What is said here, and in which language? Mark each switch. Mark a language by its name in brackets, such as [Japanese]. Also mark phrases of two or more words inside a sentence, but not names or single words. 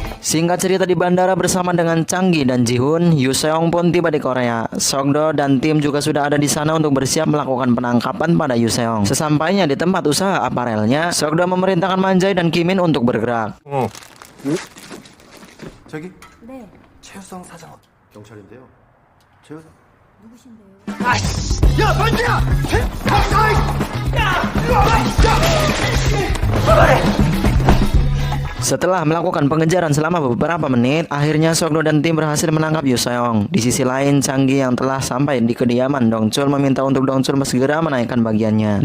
[Indonesian] Singkat cerita, di bandara bersama dengan Changgi dan Ji-hoon, Yoo Seong pun tiba di Korea. Sokdo dan tim juga sudah ada di sana untuk bersiap melakukan penangkapan pada Yoo Seong. Sesampainya di tempat usaha aparelnya, Sokdo memerintahkan Manjae dan Kim In untuk bergerak. [Korean] 저기 네. 최우성 사장은 경찰인데요. 최우성 야, 만지야! [Indonesian] Setelah melakukan pengejaran selama beberapa menit, akhirnya Sokdo dan tim berhasil menangkap Yoo Seong. Di sisi lain, Changgi yang telah sampai di kediaman Dongchul meminta untuk Dongchul segera menaikkan bagiannya.